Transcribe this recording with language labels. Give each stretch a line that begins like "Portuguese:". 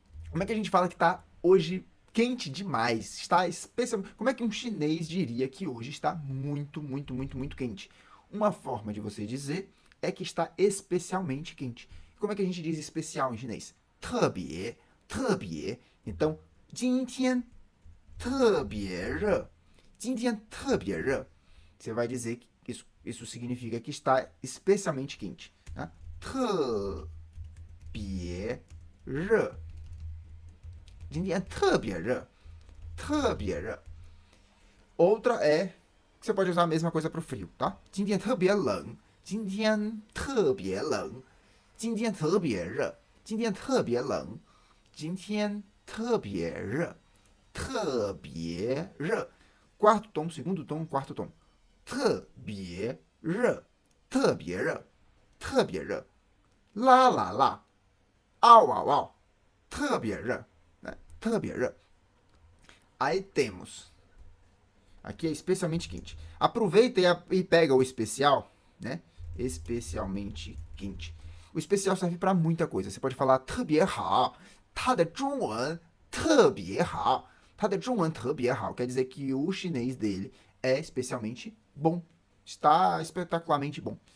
Portuguese: Como é que a gente fala que tá hoje quente demais? Está especialmente... Como é que um chinês diria que hoje está muito, muito, muito, muito quente? Uma forma de você dizer é que está especialmente quente. Como é que a gente diz especial em chinês?
Chinese: 特别, 特别. Então, 今天特别热. 今天特别热.
Portuguese: Você vai dizer que isso significa que está especialmente quente.
Chinese: 啊，特别热，今天特别热，特别热。
Portuguese: Outra é você pode usar a mesma coisa para o frio, tá?
Chinese: 今天特别冷，今天特别冷，今天特别热，今天特别冷，今天特别热，特别热。
Portuguese: Quarto tom, segundo tom, quarto tom.
Chinese: 特别热，特别热，特别热。啦啦啦，嗷嗷嗷，特别热，特别热。
Portuguese: Aí temos. Aqui é especialmente quente. Aproveita e pega o especial, né? Especialmente quente. O especial serve para muita coisa. Você pode falar
Chinese: 特别好，它的中文特别好，它的中文特别好，
Portuguese: quer dizer que o chinês dele é especialmente bom, está espetacularmente bom.